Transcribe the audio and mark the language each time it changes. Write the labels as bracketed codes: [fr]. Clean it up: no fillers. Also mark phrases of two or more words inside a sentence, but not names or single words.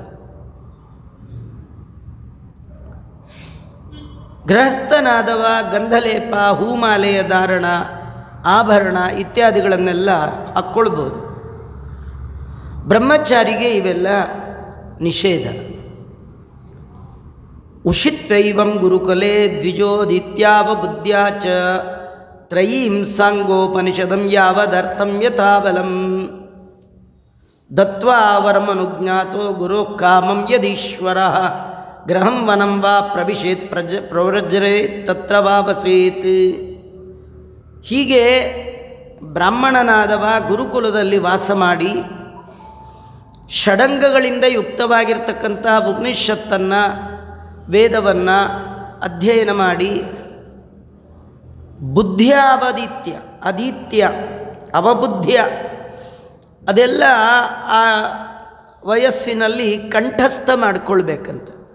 [kn] ಗೃಹಸ್ಥನಾದವ ಗಂಧಲೇಪ, ಹೂಮಾಲೆಯ ಧಾರಣ, ಆಭರಣ ಇತ್ಯಾದಿಗಳನ್ನೆಲ್ಲ ಹಾಕ್ಕೊಳ್ಬೋದು. ಬ್ರಹ್ಮಚಾರಿಗೆ ಇವೆಲ್ಲ ನಿಷೇಧ. [sa] ಉಷಿತ್ವೈವಂ ಗುರುಕುಲೆ ದ್ವಿಜೋದಿತ್ಯಾವ ಬುದ್ಧ್ಯಾ ಚ ತ್ರಯೀಂ ಸಾಂಗೋಪನಿಷದಂ ಯಾವದರ್ಥಂ ಯಥಾಬಲಂ ದತ್ವಾ ವರಮನುಜ್ಞಾತೋ ಗುರು ಕಾಮಂ ಯದೀಶ್ವರಃ ಗೃಹಂ ವನಂ ವಾ ಪ್ರವಿಶೇತ್ ಪ್ರವ್ರಜರೇತ್ ತತ್ರ ವಾ ವಸೇತ್. [kn] ಹೀಗೆ ಬ್ರಾಹ್ಮಣನಾದವ ಗುರುಕುಲದಲ್ಲಿ ವಾಸ ಮಾಡಿ ಷಡಂಗಗಳಿಂದ ಯುಕ್ತವಾಗಿರ್ತಕ್ಕಂಥ ಉಪನಿಷತ್ತನ್ನು, ವೇದವನ್ನು ಅಧ್ಯಯನ ಮಾಡಿ [sa] ಅದಿತ್ಯ ಅವಬುದ್ಧ್ಯ [kn] ಅದೆಲ್ಲ ಆ ವಯಸ್ಸಿನಲ್ಲಿ ಕಂಠಸ್ಥ ಮಾಡಿಕೊಳ್ಬೇಕಂತ.